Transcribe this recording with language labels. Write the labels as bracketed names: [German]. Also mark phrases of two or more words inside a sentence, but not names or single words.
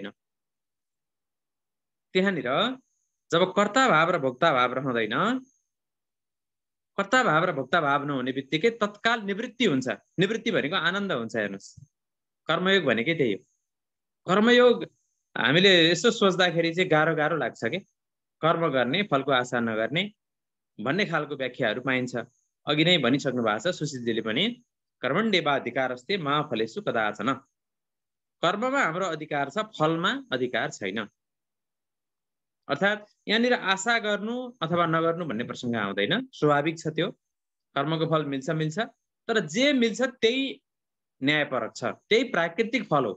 [Nepali] त्यहाँनिर जब कर्ता भाव र भोक्ता भाव रहँदैन, कर्ता भाव र भोक्ता भाव नहुने बित्तिकै तत्काल निवृत्ति हुन्छ। निवृत्ति भनेको आनन्द हुन्छ। हेर्नुहोस्, कर्मयोग भनेकै त्यही हो। कर्मयोग हामीले यसो सोच्दाखेरि चाहिँ गाह्रो गाह्रो लाग्छ कि कर्म गर्ने फलको आशा नगर्ने भन्ने खालको व्याख्याहरू पाइन्छ। अघि नै भनिसक्नु भएको छ सुशीलजीले पनि, [Sanskrit] कर्मण्येवा अधिकारस्ते मा फलेषु कदाचन। [Nepali] कर्ममा हाम्रो अधिकार छ, फलमा अधिकार छैन। अर्थात् यहाँनिर आशा गर्नु अथवा नगर्नु भन्ने प्रसङ्ग आउँदैन, स्वाभाविक छ त्यो। कर्मको फल मिल्छ मिल्छ, तर जे मिल्छ त्यही न्यायपरक छ, त्यही प्राकृतिक फल हो।